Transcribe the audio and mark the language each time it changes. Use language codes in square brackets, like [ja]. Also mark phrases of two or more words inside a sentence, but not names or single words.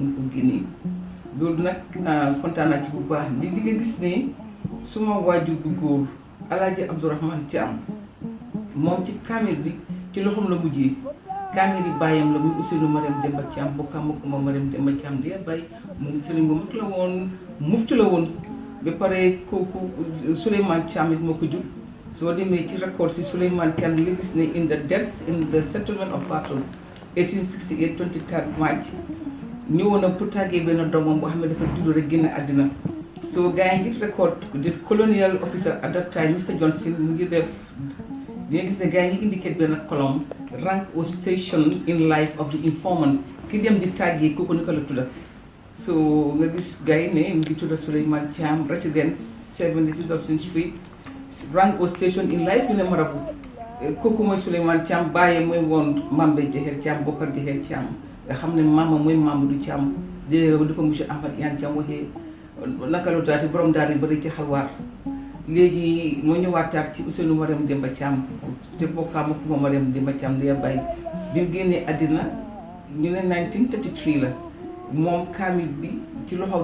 [wo] ko génnee loolu nag kontaan naa ci bu baax di nga gis ne suma waajur bu góor Alaaji Abdourahmane Thiam moom ci kaamil bi ci loxoom la mujjee kaamil yi bàyyam la muy Ousseynou Mariam Demba Thiam bokkam ak ma Mariam Demba Thiam di bàyyi mu sëriñ bu mag la woon mufti la woon ba pare kooku Souleymane Thiam it moo ko jur soo demee ci record si Souleymane Thiam li nga gis ne [en] in the deaths in the settlement of battles [wo] 1868 23 March ñëwoon na pour tàggee benn doomam boo xam ne dafa judd rek génn àddina so gars yi ngi [en] record the colonial officer at that time [wo] Mr Johnson mu ngi def di nga gis ne gars yi ngi indicate benn [en] column rank or station in life of the informant [wo] ki dem di tàggee kooku naka la tudda so nga gis gars yi ne mu ngi tudda Souleymane Thiam [en] residence 76 Dobson Street rank or station in life [wo] ñu ne marabu kooku mooy Souleymane Thiam bàyyi mooy woon Mambe Jeher Thiam Bokar Jeher Thiam nga xam ne maama mooy Mamadou Thiam di ko monsieur Ahmad Iyane Thiam waxee naka la daati borom daal yu bëri ci xalwaar léegi moo ñëwaataat ci Ousseynou Mariam Demba Thiam te bokkaam ak ma Mariam Demba Thiam di bàyyi bi mu génnee àddina ñu ne 1933 la moom kaamil bi ci loxo